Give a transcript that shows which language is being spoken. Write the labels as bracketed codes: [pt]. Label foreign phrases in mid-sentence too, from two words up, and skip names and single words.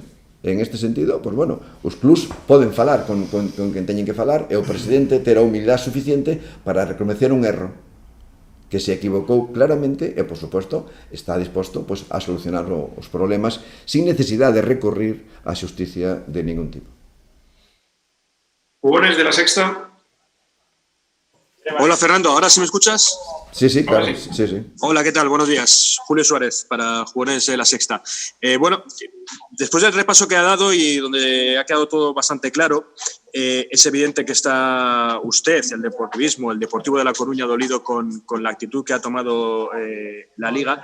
[gl] En este sentido, pois bueno, os clubs poden falar con quen teñen que falar e o presidente terá humildade suficiente para reconocer un erro que se equivocou claramente e, por suposto, está disposto pois, a solucionar os problemas sin necesidade de recorrer á xusticia de ningún tipo. [es] Jugones de La Sexta. Hola Fernando, ¿ahora sí me escuchas? Sí, claro. Sí. Hola, ¿qué tal? Buenos días. Julio Suárez para Jugones de La Sexta. Bueno, después del repaso que ha dado y donde ha quedado todo bastante claro, es evidente que está usted, el deportivismo, el Deportivo de La Coruña, dolido con la actitud que ha tomado la Liga.